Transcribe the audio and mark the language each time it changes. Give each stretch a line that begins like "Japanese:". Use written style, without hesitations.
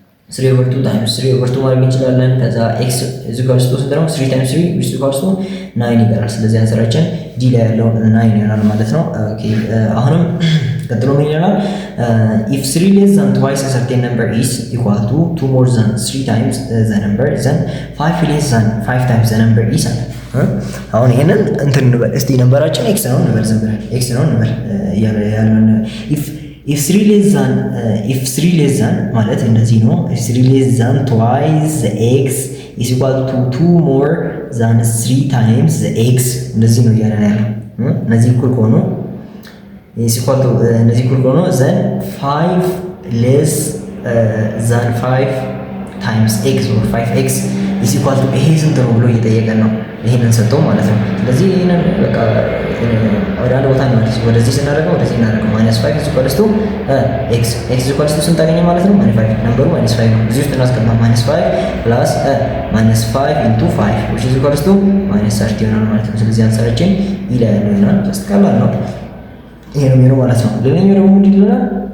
Amharic: 3/2 ታይምስ 3/2 ማድረግ እንችላለን። ከዛ x is equals to ስንት ነው 3 times 3 which is equals to 9 ይቀራል። ስለዚህ አንሰራችን ዲ ላይ ያለው 9 ይሆናል ማለት ነው። ኦኬ አሁንም ቀጥሎ ምን ይላል?
English: if 3 less than twice a certain number is equal to 2 more than 3 times the number then 5 less than 5 times the number is
Amharic: አሁን ይሄንን እንትን እንበል እስቲ ነምበራችን x ነው እንበል ዝም ብለን x ነው እንበል ያለውን
English: if 3 less than ማለት እንደዚህ ነው if 3 less than twice the x
Amharic: is equal to 2 more than 3 times the x እንደዚህ ነው ያለን ያለው እነዚህ እኩል ከሆኑ is equal to እነዚህ እኩል ከሆኑ then 5 less
English: than 5 times x or 5x is equal to
Amharic: ይሄ ስንት ነው ብሎ እየጠየቀን ነው። ይሄንን ሰጠው ማለት ነው። ስለዚህ ይሄንን በቃ ወደ አንድ ቦታ ነው ወደዚህ ስናደርገው ወደዚህ እናደርገው -5 is equal to x is equal to ስንት አገኘ ማለት ነው? -5 ነምበሩ -5 ነው። እዚህ ውስጥ እናስገባ -5 plus -5 into 5 which is equal to -30 ይሆናል ማለት ነው። ስለዚህ አንሳራችን ይላል ይሆናል። ጀስት ቀላል ነው። ይሄ ነው የሚሆነው ማለት ነው። ሌላኛው ደግሞ ምንድን ይላል?